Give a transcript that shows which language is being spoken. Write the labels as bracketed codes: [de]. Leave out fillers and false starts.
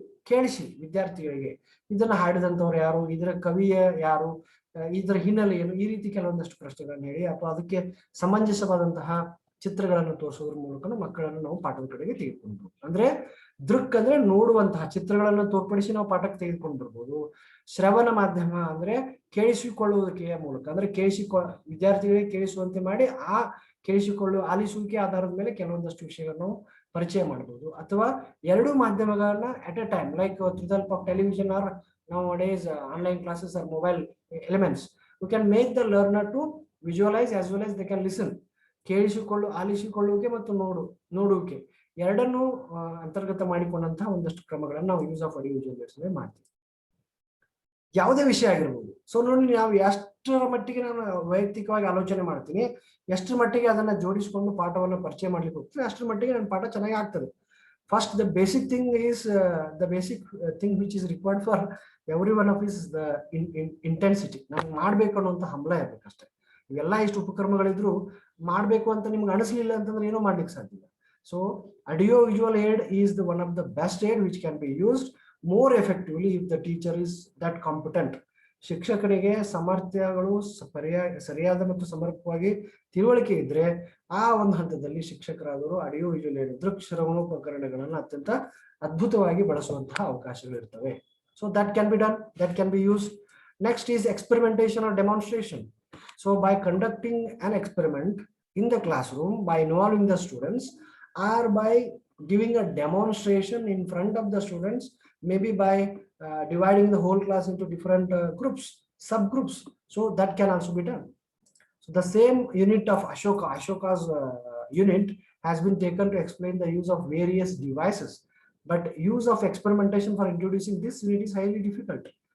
[kn] ಕೇಳಿಸಿ ವಿದ್ಯಾರ್ಥಿಗಳಿಗೆ ಇದನ್ನ ಹಾಡಿದಂಥವ್ರು ಯಾರು, ಇದರ ಕವಿಯ ಯಾರು, ಇದರ ಹಿನ್ನೆಲೆ ಏನು, ಈ ರೀತಿ ಕೆಲವೊಂದಷ್ಟು ಪ್ರಶ್ನೆಗಳನ್ನ ಹೇಳಿ ಅಥವಾ ಅದಕ್ಕೆ ಸಮಂಜಸವಾದಂತಹ ಚಿತ್ರಗಳನ್ನು ತೋರಿಸೋದ್ರ ಮೂಲಕ ಮಕ್ಕಳನ್ನು ನಾವು ಪಾಠದ ಕಡೆಗೆ ತೆಗೆದುಕೊಂಡು, ಅಂದ್ರೆ ದೃಕ್ ಅಂದ್ರೆ ನೋಡುವಂತಹ ಚಿತ್ರಗಳನ್ನು ತೋರ್ಪಡಿಸಿ ನಾವು ಪಾಠಕ್ಕೆ ತೆಗೆದುಕೊಂಡು ಬರ್ಬೋದು. ಶ್ರವಣ ಮಾಧ್ಯಮ ಅಂದ್ರೆ ಕೇಳಿಸಿಕೊಳ್ಳುವುದಕ್ಕೆ ಮೂಲಕ, ಅಂದ್ರೆ ವಿದ್ಯಾರ್ಥಿಗಳಿಗೆ ಕೇಳಿಸುವಂತೆ ಮಾಡಿ ಆ ಆಲಿಸುವಿಕೆ ಆಧಾರದ ಮೇಲೆ ಕೆಲವೊಂದಷ್ಟು ವಿಷಯಗಳನ್ನು ಪರಿಚಯ ಮಾಡಬಹುದು. ಅಥವಾ ಎರಡು ಮಾಧ್ಯಮಗಳನ್ನ [en] At a time, like through the help of television or nowadays online classes or mobile elements, you can make the learner to visualize as well as they can listen. [kn] ಆಲಿಸಿಕೊಳ್ಳುವಿಕೆ ಮತ್ತು ನೋಡುವಿಕೆ ಎರಡನ್ನೂ ಅಂತರ್ಗತ ಮಾಡಿಕೊಂಡಂತಹ ಒಂದಷ್ಟು ಕ್ರಮಗಳನ್ನು ನಾವು [en] use of audio visualisation [kn] ಮಾಡ್ತೀವಿ. ಯಾವುದೇ ವಿಷಯ ಆಗಿರ್ಬೋದು. ಸೊ ನೋಡಿ, ನಾವು ಎಷ್ಟರ ಮಟ್ಟಿಗೆ ನಾನು ವೈಯಕ್ತಿಕವಾಗಿ ಆಲೋಚನೆ ಮಾಡ್ತೀನಿ, ಎಷ್ಟರ ಮಟ್ಟಿಗೆ ಅದನ್ನ ಜೋಡಿಸಿಕೊಂಡು ಪಾಠವನ್ನು ಪರಿಚಯ ಮಾಡ್ಲಿಕ್ಕೆ ಹೋಗ್ತೀನಿ, ಅಷ್ಟರ ಮಟ್ಟಿಗೆ ನನ್ನ ಪಾಠ ಚೆನ್ನಾಗಿ ಆಗ್ತದೆ. [en] First, the basic thing is the basic thing which is required for every one of us is the intensity. [kn] ನಾನು ಮಾಡ್ಬೇಕು ಅನ್ನೋಂಥ ಹಂಬಲ ಇರ್ಬೇಕಷ್ಟೇ. ಇವೆಲ್ಲ ಇಷ್ಟು ಉಪಕ್ರಮಗಳಿದ್ರು ಮಾಡ್ಬೇಕು ಅಂತ ನಿಮ್ಗೆ ಅನಿಸ್ಲಿಲ್ಲ ಅಂತಂದ್ರೆ ಏನೋ ಮಾಡ್ಲಿಕ್ಕೆ ಸಾಧ್ಯ ಇಲ್ಲ. [en] So audio visual aid is the one of the best aid which can be used more effectively if the teacher is that competent. [kn] ಶಿಕ್ಷಕರಿಗೆ ಸಾಮರ್ಥ್ಯಗಳು ಸರಿಯಾದ ಮತ್ತು ಸಮರ್ಪಕವಾಗಿ ತಿಳುವಳಿಕೆ ಇದ್ರೆ ಆ ಒಂದು ಹಂತದಲ್ಲಿ ಶಿಕ್ಷಕರಾದವರು ಆಡಿಯೋ ವಿಜುವಲ್ ಏಡ್ ದೃಕ್ ಶ್ರವಣೋಪಕರಣಗಳನ್ನು ಅತ್ಯಂತ ಅದ್ಭುತವಾಗಿ ಬಳಸುವಂತಹ ಅವಕಾಶಗಳು ಇರ್ತವೆ. [en] So that can be done, that can be used. Next is experimentation or demonstration. So by conducting an experiment in the classroom, by involving the students, or by giving a demonstration in front of the students, maybe by dividing the whole class into different groups, subgroups. So that can also be done. So the same unit of Ashoka's unit has been taken to explain the use of various devices, but use of experimentation for introducing this unit is highly difficult.